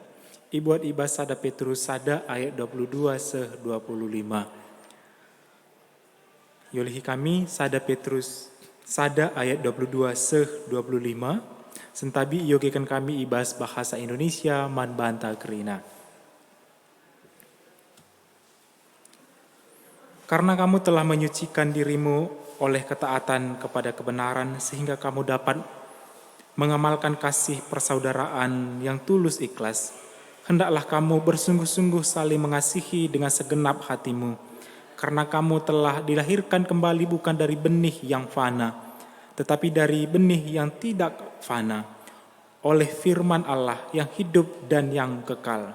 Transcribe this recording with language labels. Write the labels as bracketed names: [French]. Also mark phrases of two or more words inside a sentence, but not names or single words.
[Batak Karo] Ibuat ibas sada Petrus sada ayat 22 25. Yolihi kami sada Petrus sada ayat 22 25. Sentabi yogekan kami ibas [Indonesian] bahasa Indonesia [Batak Karo] man banta kerina. [Indonesian] Karena kamu telah menyucikan dirimu oleh ketaatan kepada kebenaran sehingga kamu dapat mengamalkan kasih persaudaraan yang tulus ikhlas. Hendaklah kamu bersungguh-sungguh saling mengasihi dengan segenap hatimu, karena kamu telah dilahirkan kembali bukan dari benih yang fana, tetapi dari benih yang tidak fana, oleh firman Allah yang hidup dan yang kekal.